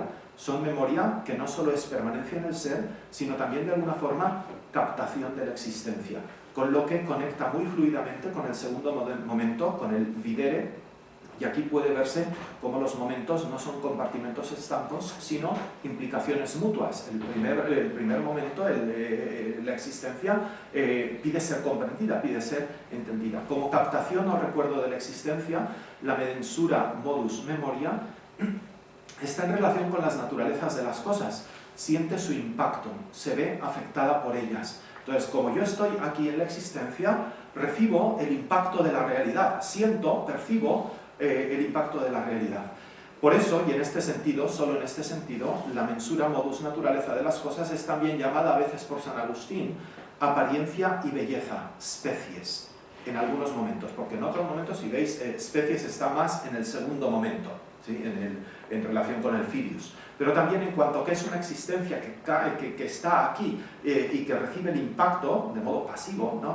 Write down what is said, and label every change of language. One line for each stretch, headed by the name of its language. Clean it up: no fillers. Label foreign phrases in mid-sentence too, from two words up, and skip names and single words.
Spanish: Son memoria que no solo es permanencia en el ser, sino también de alguna forma captación de la existencia, con lo que conecta muy fluidamente con el segundo momento, con el videre, y aquí puede verse cómo los momentos no son compartimentos estancos, sino implicaciones mutuas. El primer momento, la existencia, pide ser comprendida, pide ser entendida. Como captación o recuerdo de la existencia, la
Latin: mensura, modus,
Spanish: memoria, está en relación con las naturalezas de las cosas, siente su impacto, se ve afectada por ellas. Entonces, como yo estoy aquí en la existencia, recibo el impacto de la realidad, percibo el impacto de la realidad. Por eso, y en este sentido, solo en este sentido, la
Latin: mensura, modus,
Spanish: naturaleza de las cosas es también llamada a veces por San Agustín apariencia y belleza, especies, en algunos momentos, porque en otros momentos, si veis, especies está más en el segundo momento, ¿sí? En relación con el filius. Pero también en cuanto a que es una existencia que está aquí y que recibe el impacto de modo pasivo, ¿no?